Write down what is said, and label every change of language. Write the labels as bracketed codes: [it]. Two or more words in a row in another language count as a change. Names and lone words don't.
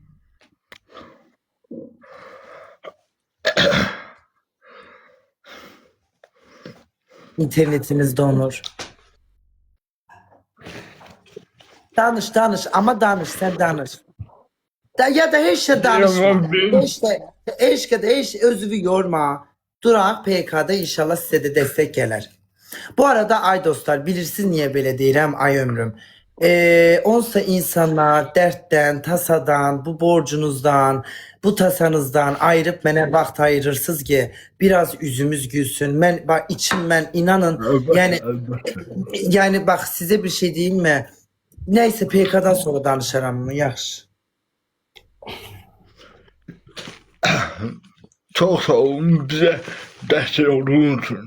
[az] İnternetiniz donur. Danış ama danış sen danış. Ya da heç şey danışma. Heç özünü yorma. [tr] Duraq PK'da inşallah size de destek gelir. [az] Bu arada ay dostlar bilirsiniz niye belə deyirəm ay ömrüm. Onsa insanlar dərddən, tasadan, bu borcunuzdan, bu tasanızdan ayırıp mənə vaxt ayırırsınız ki biraz yüzümüz gülsün. [tr] Bak içim inanın yani bak size bir şey diyeyim mi? [az] Neyse PK'dan sonra danışaram mı? Yaxşı. [tr] Çok sağ olun bize destek olduğunuz için.